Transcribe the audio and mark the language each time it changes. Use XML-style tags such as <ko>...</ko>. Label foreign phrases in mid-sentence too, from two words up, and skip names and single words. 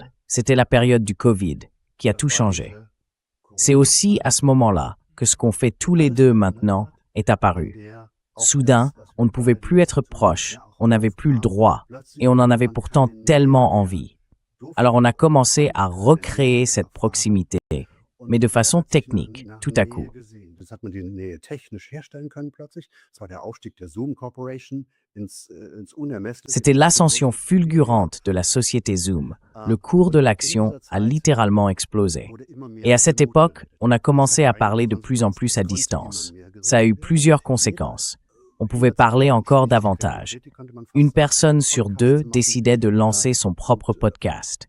<fr>C'était la période du Covid qui a tout changé. C'est aussi à ce moment-là que ce qu'on fait tous les deux maintenant est apparu. Soudain, on ne pouvait plus être proche, on n'avait plus le droit, et on en avait pourtant tellement envie. Alors on a commencé à recréer cette proximité, mais de façon technique, tout à coup.</fr> <de>Das hat man die Nähe technisch herstellen können plötzlich. Das war der Aufstieg der Zoom Corporation ins Unermessliche.</de> <fr>C'était l'ascension fulgurante de la société Zoom. Le cours de l'action a littéralement explosé. Et à cette époque, on a commencé à parler de plus en plus à distance. Ça a eu plusieurs conséquences. On pouvait parler encore davantage. Une personne sur deux décidait de lancer son propre podcast.</fr>